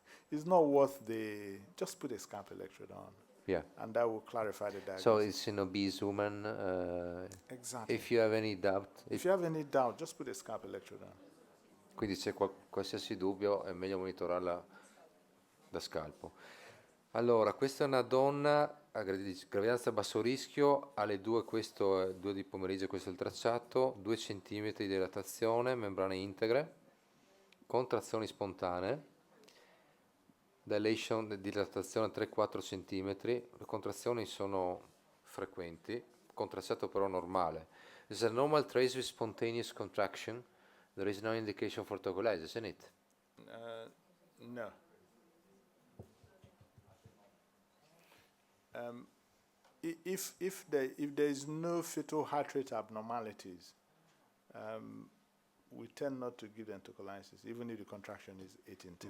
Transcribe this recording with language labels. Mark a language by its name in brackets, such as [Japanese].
[English] It's not worth just put a scalp electrode on. Yeah. And that will clarify the diagnosis. So it's an obese woman. Exactly. If you have any doubt. If you have any doubt, just put a scalp electrode on. [Italian] Quindi c'è qualsiasi dubbio è meglio monitorarla da scalpo. Allora, questa è una donna a gravidanza a basso rischio, alle 2, questo è 2 di pomeriggio, questo è il tracciato, 2 cm di dilatazione, membrane integre, contrazioni spontanee, dilation, dilatazione 3-4 cm, le contrazioni sono frequenti, contratto però normale. [English] There's a normal trace with spontaneous contraction. There is no indication for tocolysis, isn't it? No. If there is no fetal heart rate abnormalities, we tend not to give them tocolysis, even if the contraction is 8 in 10.